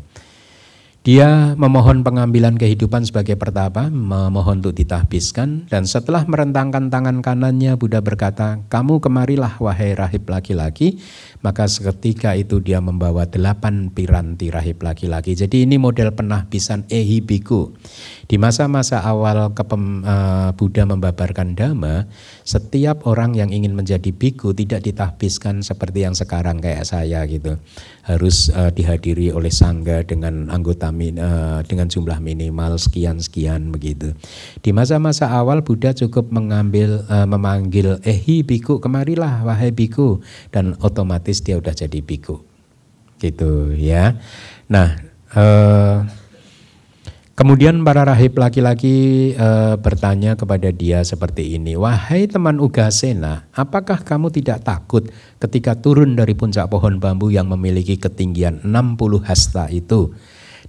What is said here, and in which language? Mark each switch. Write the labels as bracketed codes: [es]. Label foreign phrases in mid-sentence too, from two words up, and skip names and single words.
[id] Dia memohon pengambilan kehidupan sebagai pertapa, memohon untuk ditahbiskan, dan setelah merentangkan tangan kanannya, Buddha berkata, "Kamu kemarilah wahai rahib laki-laki." Maka seketika itu dia membawa 8 piranti rahib laki-laki. Jadi ini model penahbisan [pi] ehi bhikkhu. [id] Di masa-masa awal Buddha membabarkan dhamma, setiap orang yang ingin menjadi bhikkhu tidak ditahbiskan seperti yang sekarang kayak saya gitu. Harus dihadiri oleh sangga dengan anggota dengan jumlah minimal sekian-sekian begitu. Di masa-masa awal Buddha cukup memanggil [pi] ehi bhikkhu, [id] kemarilah wahai bhikkhu, dan otomatis dia udah jadi bhikkhu. Gitu ya. Nah, kemudian para rahib laki-laki bertanya kepada dia seperti ini, "Wahai teman Ugasena, apakah kamu tidak takut ketika turun dari puncak pohon bambu yang memiliki ketinggian 60 hasta itu?